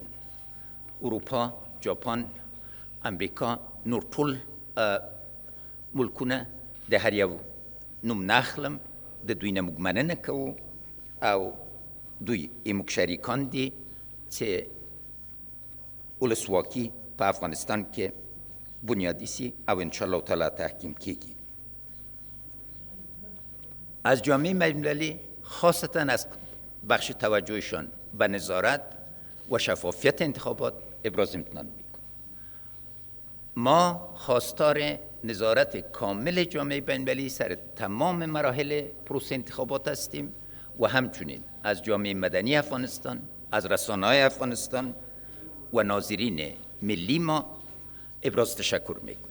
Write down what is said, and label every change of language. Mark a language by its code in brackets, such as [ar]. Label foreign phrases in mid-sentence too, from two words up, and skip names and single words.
[ps] اروپا، جاپان، امریکا، نور ټول ملکونه د هر یو نوم ناخلم، د دوی نه موږ مننه کوو او دوی موږ شریکان دي چې ولسواکي په افغانستان کې بنیادی سي او [ar] انشاءالله تعالی [ps] تحکیم کیږي. [fa] از جامعه بین‌المللی خاصتا از بخش توجهشان به نظارت و شفافیت انتخابات ابراز امتنان میکنم. ما خواستار نظارت کامل جامعه بین‌المللی سر تمام مراحل پروسه انتخابات هستیم و همچنین از جامعه مدنی افغانستان، از رسانه‌های افغانستان و ناظرین ملی ما ابراز تشکر میکنیم.